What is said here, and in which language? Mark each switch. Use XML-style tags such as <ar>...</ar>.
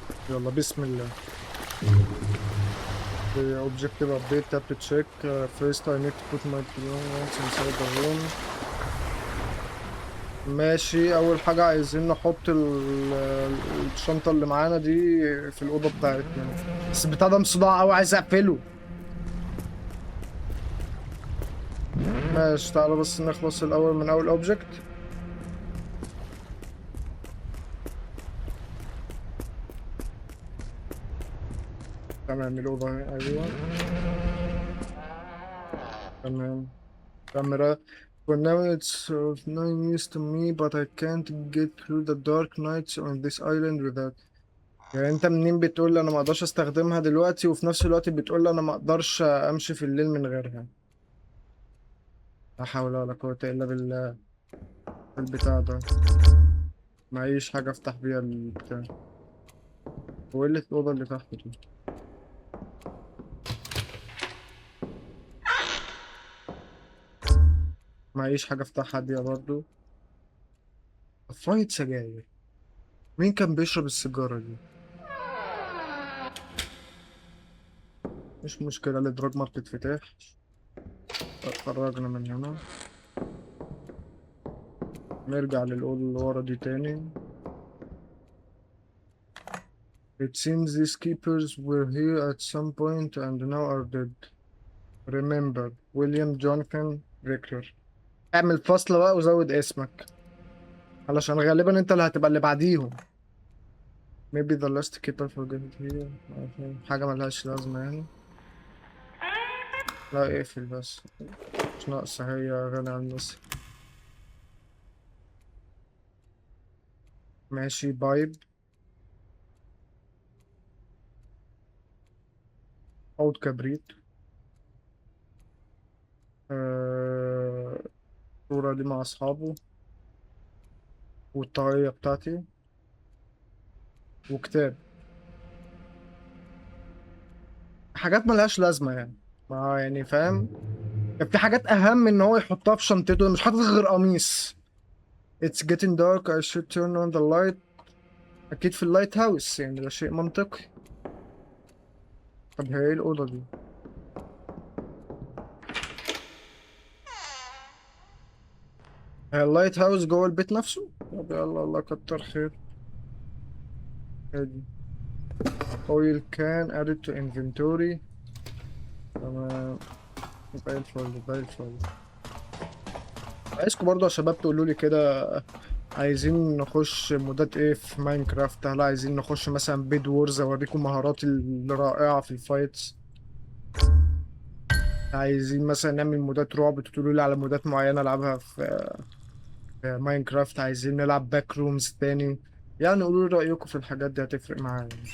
<ar>يلا بسم الله.</ar> <en>The objective update tap to check. First I need to put my belongings inside the room.</en> <ar>ماشي، أول حاجة عايزين نحط الشنطة اللي معانا دي في الأوضة بتاعتنا. بس البتاع ده مصداع أوي، عايز أقفله. ماشي، تعالى بس نخلص الأول من أول أوبجكت. تمام، الأوضة أهي، أيوه. تمام. كاميرا.</ar> <en>For now it's of no use to me, but I can't get through the dark nights on this island without.</en> <ar>يعني انت منين بتقول لي انا ما اقدرش استخدمها دلوقتي وفي نفس الوقت بتقول لي انا ما اقدرش امشي في الليل من غيرها؟ لا حول ولا قوة الا بالله. البتاع ده معيش حاجة افتح بيها البتاع. هو ايه اللي في الأوضة اللي تحت دي؟ معيش حاجة افتحها دي برضو. فايت سجاير. مين كان بيشرب السيجارة دي؟ مش مشكلة، الإدراج ما بتتفتحش. خرجنا من هنا. نرجع للأوضة اللي ورا دي تاني.</ar> <en>It seems these keepers were here at some point and now are dead. Remember William Jonathan Rickler.</en> <ar>اعمل فاصلة بقى وزود اسمك علشان غالبا انت اللي هتبقى اللي بعديهم.</ar> <en>Maybe the last keeper forgot here.</en> <ar>حاجة ملهاش لازمة يعني. لا اقفل بس. مش ناقصة هي غنى عن الناس. ماشي، بايب. عود كبريت. الصورة دي مع أصحابه. والطاقية بتاعتي. وكتاب. حاجات ملهاش لازمة يعني. ما يعني فاهم. كان في حاجات أهم من إن هو يحطها في شنطته، مش حاطط غير قميص.</ar> <en>It's getting dark, I should turn on the light.</en> <ar>أكيد في اللايت هاوس، يعني ده شيء منطقي. طب هي إيه الأوضة دي؟ هي اللايت هاوس جوه البيت نفسه؟ طب يلا، الله كتر خير. ادي</ar> <en>oil can added to inventory.</en> <ar>تمام. زي الفل زي الفل. عايزكم برضه يا شباب تقولوا لي كده، عايزين نخش مودات ايه في ماينكرافت؟ هل عايزين نخش مثلا بيد وورز اوريكم مهاراتي الرائعة في الفايتس؟ عايزين مثلا نعمل مودات رعب تقولوا لي على مودات معينة العبها في ماينكرافت؟ عايزين نلعب باك رومز تاني؟ يعني قولوا لي رأيكم في الحاجات دي، هتفرق معايا.</ar>